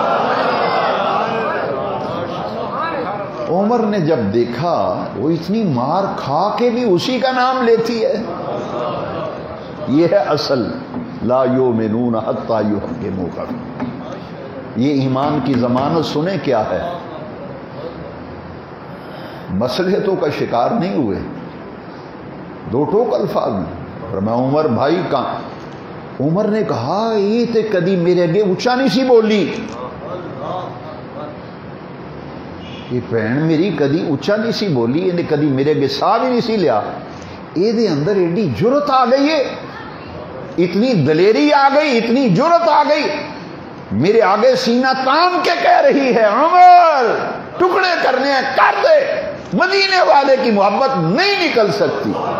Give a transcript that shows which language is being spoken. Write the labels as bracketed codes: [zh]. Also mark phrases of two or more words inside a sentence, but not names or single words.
[ur] عمر نے جب دیکھا وہ اتنی مار کھا کے بھی اسی کا نام لیتی ہے، یہ ہے اصل [ar] لا یؤمنون حتی یحکموک، [ur] یہ ایمان کی ضمانت سنیں کیا ہے۔ مسئلے تو کا شکار نہیں ہوئے، دو ٹوک الفاظ میں فرمایا عمر بھائی کہاں؟ [pa] عمر نے کہا یہ تے کدی میرے اگے اچا نہیں سی بولی، یہ بہن میری کدی اچا نہیں سی بولی، انہیں کدی میرے اگے سا بھی نہیں سی لیا، یہ دے اندر ایڈی جرت آ گئی ہے، اتنی دلیری آ گئی، اتنی جرت آ گئی، [ur] میرے آگے سینہ تان کے کہہ رہی ہے عمر ٹکڑے کرنے ہیں کر دے، مدینے والے کی محبت نہیں نکل سکتی۔